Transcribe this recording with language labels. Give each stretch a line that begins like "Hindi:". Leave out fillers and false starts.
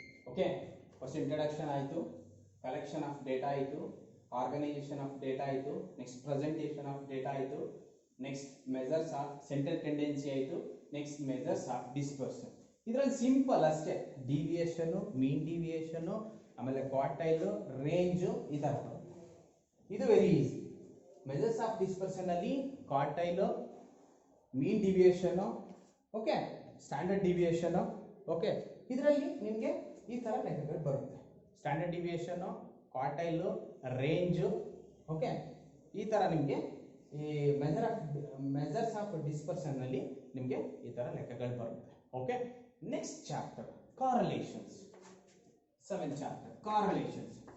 English: Okay, first introduction ಆಯಿತು, collection of data ಆಯಿತು, organization of data ಆಯಿತು, next presentation of data ಆಯಿತು, next measures of central tendency ಆಯಿತು, next measures of dispersion.
Kannada: ಇದರಲ್ಲಿ simple ಅಷ್ಟೇ, deviation, ಮೀನ್ deviation, ಆಮೇಲೆ quartile, range, ಈ ತರ. ಇದು very easy. Measures of dispersion ಅಲ್ಲಿ ಕ್ವಾರ್ಟೈಲ್, ಮೀನ್ deviation, okay, standard deviation. Okay, ಇದರಲ್ಲಿ ನಿಮಗೆ ಈ ತರ ಲೆಕ್ಕಗಳು ಬರುತ್ತೆ. Standard deviation, quartile, range. Okay, ಈ ತರ ನಿಮಗೆ ಈ ಮೆಜರ್ಸ್ ಆಫ್ ಡಿಸ್ಪರ್ಷನ್ ಅಲ್ಲಿ ನಿಮಗೆ ಈ ತರ ಲೆಕ್ಕಗಳು ಬರುತ್ತೆ. Okay, next chapter, correlations.
English: 7th chapter, correlations.